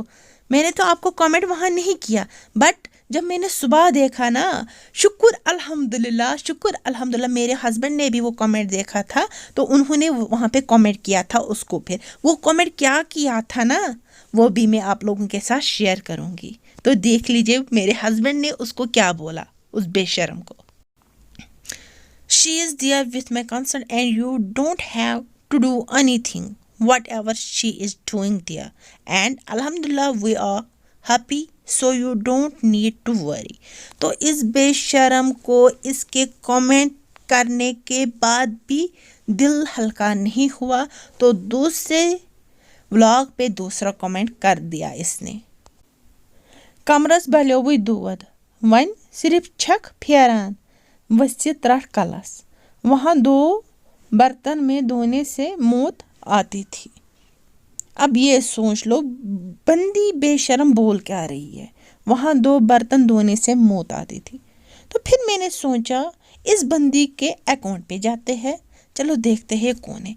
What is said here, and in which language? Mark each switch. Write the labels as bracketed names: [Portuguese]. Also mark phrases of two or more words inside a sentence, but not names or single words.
[Hindi] मैंने तो आपको कमेंट वहाँ नहीं किया, बट जब मैंने सुबह देखा ना, [Arabic] شكر الحمد لله [Hindi] मेरे हस्बैंड ने भी वो कमेंट देखा था, तो उन्होंने वहाँ पे कमेंट किया था उसको। फिर वो कमेंट क्या किया था ना, वो भी मैं आप लोगों के साथ शेयर करूँगी, तो देख लीजिए मेरे हस्बैंड ने उसको क्या बोला, उस बेशरम को। [English] She is there with my consent and you don't have to do anything whatever she is doing there, and alhamdulillah we are happy, so you don't need to worry। [Hindi] तो इस बेशरम को इसके कमेंट करने के बाद भी दिल हल्का नहीं हुआ, तो दूसरे व्लॉग पे दूसरा कमेंट कर दिया इसने। [Kashmiri] कमरस बल्योवुई दूध वन सिर्फ छक फेरान वस्ती त्रट कलस, [Hindi] वहाँ 2 बर्तन में धोने से मौत आती थी। अब ये सोच लो बंदी बेशरम बोल क्या रही है, वहाँ 2 बर्तन धोने से मौत आती थी। तो फिर मैंने सोचा इस बंदी के अकाउंट पे जाते हैं, चलो देखते हैं कौन है।